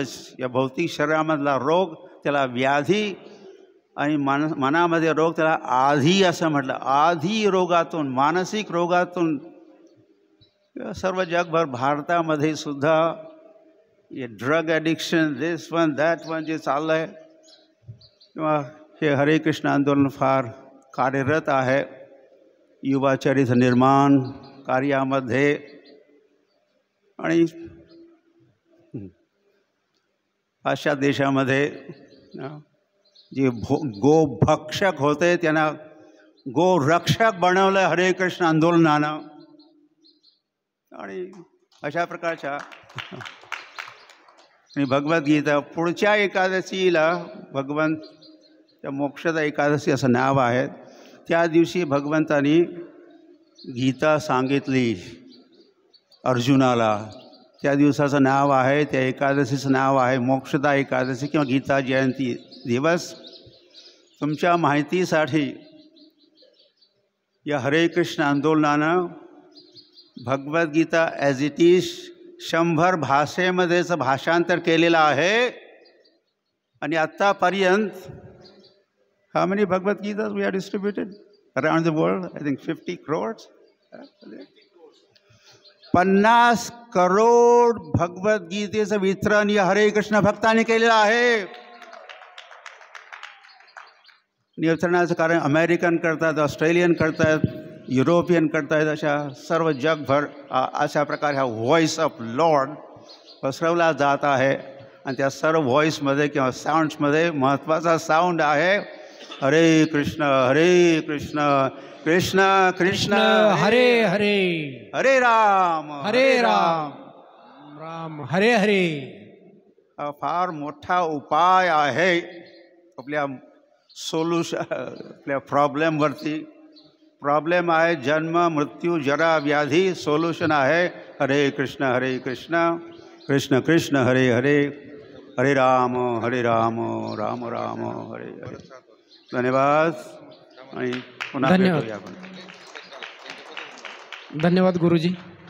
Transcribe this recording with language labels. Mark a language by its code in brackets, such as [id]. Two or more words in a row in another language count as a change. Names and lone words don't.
[mr] या भौतिक शरीरामधला रोग त्याला व्याधी आणि मनामध्ये रोग त्याला आधी असं म्हटलं. आधी रोगातून, मानसिक रोगातून सर्व जगभर, भारतामध्ये सुद्धा हे [en] drug addiction, this one that one [mr] जे चाललं आहे, किंवा हे हरे कृष्ण आंदोलन फार कार्यरत आहे युवा चरित्र निर्माण कार्यामध्ये. आणि अशा देशामध्ये जे गोभक्षक होते त्यांना गोरक्षक बनवलं हरे कृष्ण आंदोलनानं. आणि अशा प्रकारच्या आणि भगवद्गीता पुढच्या एकादशीला भगवंत त्या मोक्षदा एकादशी असं नाव आहे. त्या दिवशी भगवंतानी गीता सांगितली अर्जुनाला. त्या दिवसाचं नाव आहे, त्या एकादशीचं नाव आहे मोक्षदा एकादशी किंवा गीता जयंती दिवस. तुमच्या माहितीसाठी या हरे कृष्ण आंदोलनानं भगवद्गीता ॲज इट इज 100 भाषेमध्येच भाषांतर केलेलं आहे. आणि आत्तापर्यंत [en] how many Bhagavad Gitas we are distributed around the world? I think 50 crores. [mr] 50 करोड भगवद्गीतेचं वितरण या हरे कृष्ण भक्तांनी केलेलं आहे. वितरणाचं कारण अमेरिकन करतात, ऑस्ट्रेलियन करतात, युरोपियन करतायत, अशा सर्व जगभर अशा प्रकारे हा [en] voice of Lord [mr] पसरवला जात आहे. आणि त्या सर्व व्हॉइसमध्ये किंवा साऊंड्समध्ये महत्त्वाचा साऊंड आहे [sa] हरे कृष्ण कृष्ण कृष्ण हरे हरे, हरे राम राम हरे हरे. [mr] हा फार मोठा उपाय आहे आपल्या आपल्या प्रॉब्लेमवरती. प्रॉब्लेम आहे जन्म मृत्यू जरा व्याधी. सोल्युशन आहे [sa] हरे कृष्ण कृष्ण कृष्ण हरे हरे, हरे राम राम राम हरे हरे. [mr] धन्यवाद. आणि पुन्हा भेटूया आपण. धन्यवाद गुरुजी.